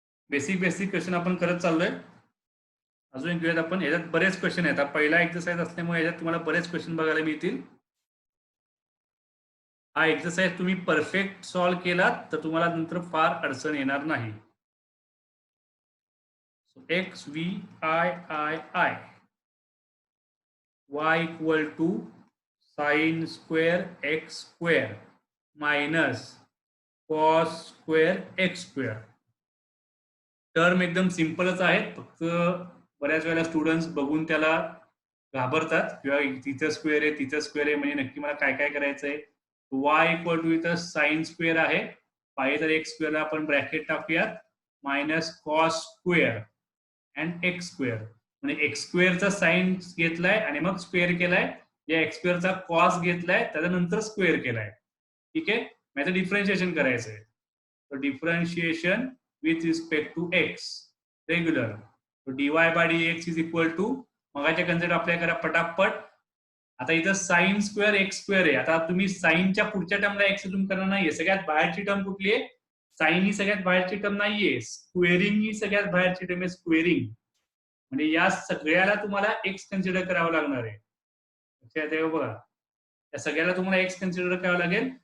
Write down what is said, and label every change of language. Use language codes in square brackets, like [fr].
[mr] Basic question आपण करत चाललोय. अजून एक घेऊयात आपण. याच्यात बरेच क्वेश्चन आहेत. पहिला एक्सरसाइज असल्यामुळे याच्यात तुम्हाला बरेच क्वेश्चन बघायला मिळतील. हा एक्सरसाइज तुम्ही परफेक्ट सॉल्व्ह केलात तर तुम्हाला नंतर फार अडचण येणार नाही. [en] X V I I I y equal to sine square x square minus cos square x square. [mr] Term एकदम सिंपलच आहेत, फक्त बऱ्याच वेळेला स्टुडंट्स बघून त्याला घाबरतात किंवा तिचं स्क्वेअर आहे तिचं स्क्वेअर आहे, म्हणजे नक्की मला काय काय करायचंय. y इक्वल टू इथं साइन स्क्वेअर आहे, पाहिजे तर एक्स स्क्वेअरला आपण bracket टाकूयात, minus cos square and x square. म्हणजे एक्स स्क्वेअरचा साइन घेतलाय आणि मग स्क्वेअर केलाय, या एक्स स्क्वेअरचा कॉस घेतलाय त्याच्यानंतर स्क्वेअर केलाय. ठीक आहे, माझं डिफरन्शिएशन करायचंय. [en] तर differentiation with respect to x regular, so dy by dx is equal to, [mr] मगाच्या concept apply करा पटापट. आता इथं साइन स्क्वेअर एक्स स्क्वेअर आहे. आता तुम्ही साइनच्या पुढच्या टर्मला एक्स अजून करणार नाहीये. सगळ्यात बाहेरची टर्म कुठली आहे? साइन ही सगळ्यात बाहेरची टर्म नाहीये, स्क्वेअरिंग ही सगळ्यात बाहेरची टर्म आहे. स्क्वेअरिंग म्हणजे या सगळ्याला तुम्हाला एक्स कन्सिडर करावं लागणार आहे. लक्षात आहे बघा, या सगळ्याला तुम्हाला एक्स कन्सिडर करावं लागेल.